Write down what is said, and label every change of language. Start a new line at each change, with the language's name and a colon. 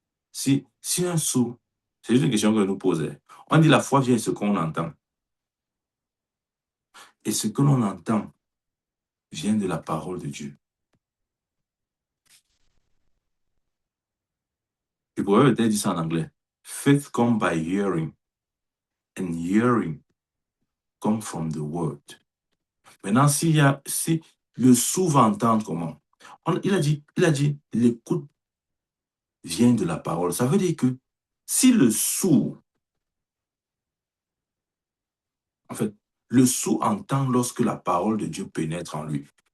French: Si un sourd, c'est juste une question que nous posons. On dit la foi vient de ce qu'on entend. Et ce que l'on entend vient de la parole de Dieu. Je pourrais peut-être dire ça en anglais.
English: Faith comes by hearing, and hearing comes from the word.
French: Maintenant, si le sourd va entendre comment? Il a dit, l'écoute vient de la parole. Ça veut dire que si le sourd, en fait, le sourd entend lorsque la parole de Dieu pénètre en lui.